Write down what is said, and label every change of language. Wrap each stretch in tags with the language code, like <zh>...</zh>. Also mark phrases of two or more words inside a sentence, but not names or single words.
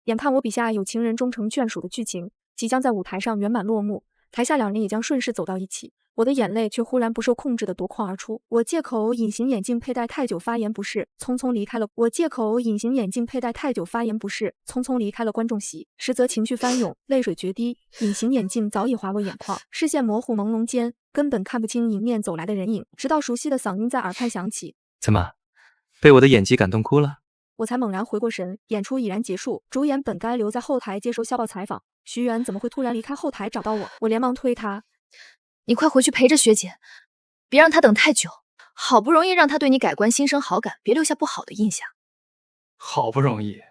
<zh>眼看我筆下有情人終成眷屬的劇情即將在舞台上圓滿落幕，台下两人也將順勢走到一起，我的眼淚卻忽然不受控制地夺眶而出。我借口隱形眼鏡佩戴太久發炎不適，匆匆離開了觀眾席，實則情緒翻湧，淚水決堤，隱形眼鏡早已滑落眼眶，視線模糊朦朧間，根本看不清迎面走來的人影，直到熟悉的嗓音在耳畔響起：“ 怎麼，被我的演技感動哭了？” 我才猛然回過神，演出已然結束，主演本該留在後台接受校報採訪，徐媛怎麼會突然離開後台找到我？我連忙推她：“ 你快回去陪着學姐，別讓她等太久。好不容易讓她對你改觀，心生好感，別留下不好的印象。” 好不容易。</zh>